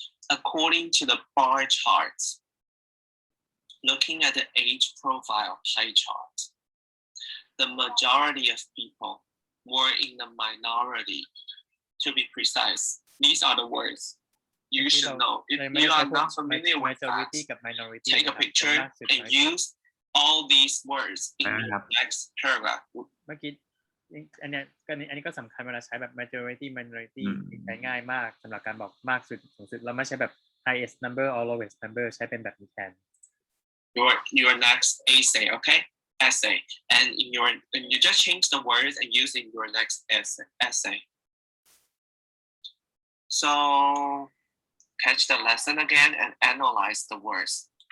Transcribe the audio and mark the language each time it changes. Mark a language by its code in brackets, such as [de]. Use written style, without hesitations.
[en] According to the bar charts, looking at the age profile pie chart, the majority of people were in the minority. To be precise, these are the words you should know. If you are not familiar with that, majority กับ minority take a [th] นะครับ [en] picture [th] มากสุด [en] and [th] น้อยสุด [en] use all these words in the next paragraph. [th] เมื่อกี้อันนี้ก็สำคัญเวลาใช้แบบ minority ใช้ง่ายมากสำหรับการบอกมากสุดสูงสุดเราไม่ใช้แบบ highest number or lowest number ใช้เป็นแบบนี้แทน [en] Your next essay, okay? Essay, and you just change the words and use in your next essay. So catch the lesson again and analyze the words.